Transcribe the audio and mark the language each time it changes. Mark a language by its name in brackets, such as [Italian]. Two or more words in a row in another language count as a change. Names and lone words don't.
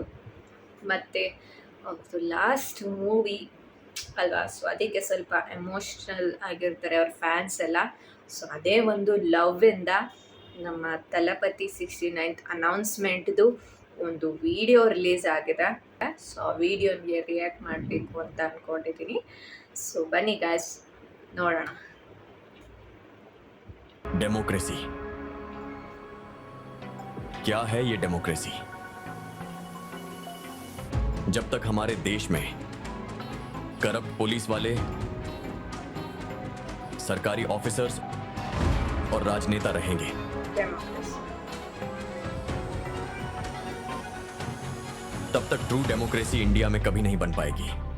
[Kannada] ಮತ್ತು ಅವ್ರದ್ದು [English] last movie [Kannada] ಅಲ್ವಾ, ಸೊ ಅದಕ್ಕೆ ಸ್ವಲ್ಪ ಎಮೋಷ್ನಲ್ ಆಗಿರ್ತಾರೆ ಅವ್ರ ಫ್ಯಾನ್ಸ್ ಎಲ್ಲ. ಸೊ ಅದೇ ಒಂದು ಲವ್ವಿಂದ ನಮ್ಮ ತಲಪತಿ 69th ಅನೌನ್ಸ್ಮೆಂಟ್ದು ಒಂದು [English] video release [Kannada] ಆಗಿದೆ. ಸೊ ಆ ವಿಡಿಯೋಗೆ ರಿಯಾಕ್ಟ್ ಮಾಡಬೇಕು ಅಂತ ಅಂದ್ಕೊಂಡಿದ್ದೀನಿ. ಸೊ ಬನ್ನಿ ಗಾಯ್ಸ್, ನೋಡೋಣ. [Hindi] डेमोक्रेसी क्या है? ये डेमोक्रेसी जब तक हमारे देश में [English] corrupt police [Hindi] वाले, सरकारी ऑफिसर्स और राजनेता रहेंगे, तब तक [English] true democracy [Hindi] इंडिया में कभी नहीं बन पाएगी.